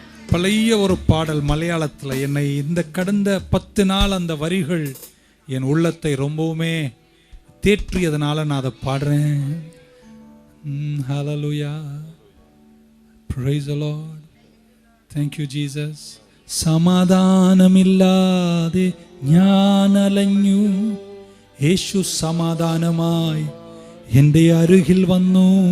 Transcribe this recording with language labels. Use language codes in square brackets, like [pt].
[ta] பழைய ஒரு பாடல் மலையாளத்தில் என்னை இந்த கடந்த 10 நாள் அந்த வரிகள் என் உள்ளத்தை ரொம்பவுமே தேற்றியதனால நான் அதை பாடுறேன். [en] Hallelujah, praise the Lord, thank you Jesus. [ml] സമാധാനമില്ലാതെ ഞാൻ അലഞ്ഞു, യേശു സമാധാനമായി എൻ്റെ അരികിൽ വന്നു.